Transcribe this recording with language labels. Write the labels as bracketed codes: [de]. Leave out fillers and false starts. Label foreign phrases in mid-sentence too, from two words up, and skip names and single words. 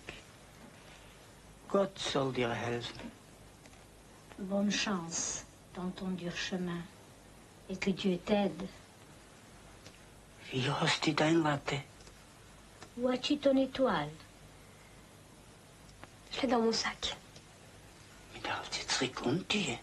[de] Gott soll dir helfen. [fr] Bonne chance dans ton dur chemin. Et que Dieu t'aide. [de] Wie hast du dein Latte? [fr] Où as-tu ton étoile? Je l'ai dans mon sac. [de] Mais darfst du zurückgehen?